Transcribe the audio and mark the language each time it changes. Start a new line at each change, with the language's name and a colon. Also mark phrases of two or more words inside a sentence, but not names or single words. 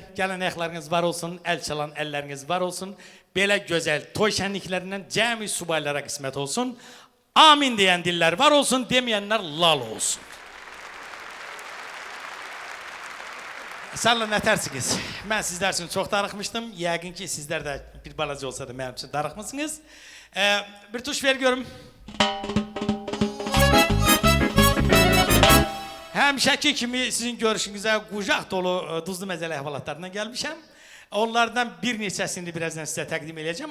Turkish: Gelen ayaklarınız var olsun, el çalan elleriniz var olsun. Böyle güzel toy şenliklerinden cemi subaylara kısmet olsun. Amin diyen diller var olsun, demeyenler lal olsun.
Azerbaijani: Sağolun, nətərsiniz?
Turkish: Ben sizler için çok darıxmıştım.
Azerbaijani: Yəqin ki sizler de bir balaca olsa da mənim için darıxmışsınız. Bir tuş ver görüm. Həmişəki kimi sizin görüşünüzə qucaq dolu duzlu məzəli əhvalatlarından gəlmişəm. Onlardan bir neçəsini birazdan sizə təqdim edəcəm.